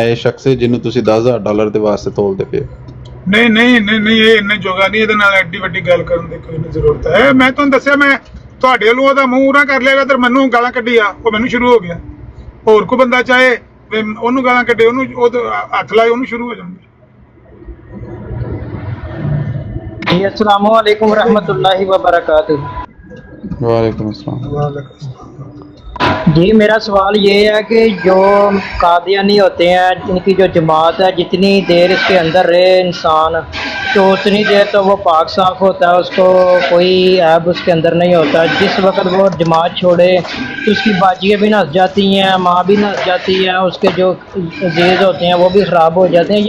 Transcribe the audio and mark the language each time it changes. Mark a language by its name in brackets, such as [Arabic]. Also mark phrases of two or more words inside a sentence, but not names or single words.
[Punjabi] ਇਹ ਸ਼ਖਸ ਜਿਹਨੂੰ ਤੁਸੀਂ $10,000 ਦੇ ਵਾਸਤੇ ਤੋਲਦੇ ਪਏ। ਨਹੀਂ ਇਹ ਇੰਨੇ ਜੋਗਾ ਨਹੀਂ, ਇਹਦੇ ਨਾਲ ਐਡੀ ਵੱਡੀ ਗੱਲ ਕਰਨ ਦੀ ਕੋਈ ਜ਼ਰੂਰਤ ਹੈ। ਮੈਂ ਤੁਹਾਨੂੰ ਦੱਸਿਆ, ਮੈਂ ਤੁਹਾਡੇ ਵੱਲੋਂ ਉਹਦਾ ਮੂੰਹ ਨਾ ਕਰ ਲਿਆ ਤੇ ਮੈਨੂੰ ਗਾਲਾਂ ਕੱਢੀ ਆ, ਉਹ ਮੈਨੂੰ ਸ਼ੁਰੂ ਹੋ ਗਿਆ। ਹੋਰ ਕੋਈ ਬੰਦਾ ਚਾਹੇ ਉਹਨੂੰ ਗਾਲਾਂ ਕੱਢੇ, ਉਹਨੂੰ ਹੱਥ ਲਾਏ, ਉਹਨੂੰ ਸ਼ੁਰੂ ਹੋ ਜਾਂਦੀ। [Arabic] السلام عليكم ورحمة الله وبركاته. وعليكم السلام. [Urdu] جی میرا سوال یہ ہے کہ جو قادیانی ہوتے ہیں، ان کی جو جماعت ہے، جتنی دیر اس کے اندر رہے انسان تو اتنی دیر تو وہ پاک صاف ہوتا ہے، اس کو کوئی عیب اس کے اندر نہیں ہوتا. جس وقت وہ جماعت چھوڑے تو اس کی باجیاں بھی نس جاتی ہیں، ماں بھی نس جاتی ہے، اس کے جو عزیز ہوتے ہیں وہ بھی خراب ہو جاتے ہیں.